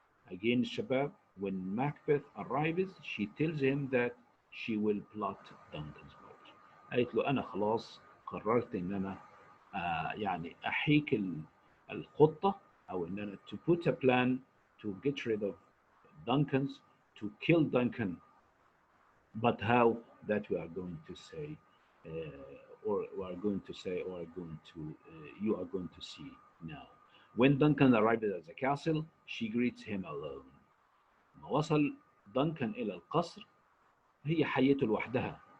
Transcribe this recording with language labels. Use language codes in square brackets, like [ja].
[en] Again, Shabab, when Macbeth arrives, she tells him that she will plot Duncan's murder. [ar] قالت له أنا خلاص قررت إن أنا يعني أحيك الخطة، أو إن أنا [en] to put a plan to get rid of Duncan's, to kill Duncan. But how? That we are going to say, or we are going to say, or are going to, you are going to see No. When Duncan arrived at the castle, she greets him alone. [ar] ما وصل دانكن إلى القصر هي حيته لوحدها.